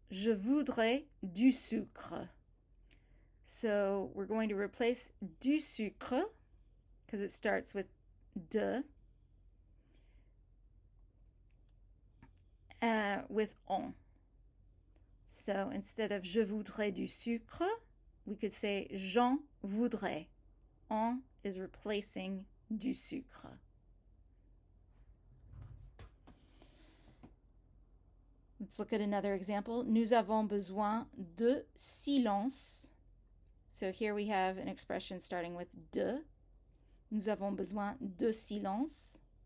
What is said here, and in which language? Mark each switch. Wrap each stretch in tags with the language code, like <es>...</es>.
<fr>Je voudrais du sucre.</fr> <en>So we're going to replace du sucre, because it starts with de, with on. So instead of</en> <fr>je voudrais du sucre,</fr> <en>we could say</en> <fr>j'en voudrais.</fr> <en>En is replacing du sucre. Let's look at another example.</en> <fr>Nous avons besoin de silence.</fr> <en>So here we have an expression starting with de.</en> <fr>Nous avons besoin de silence.</fr>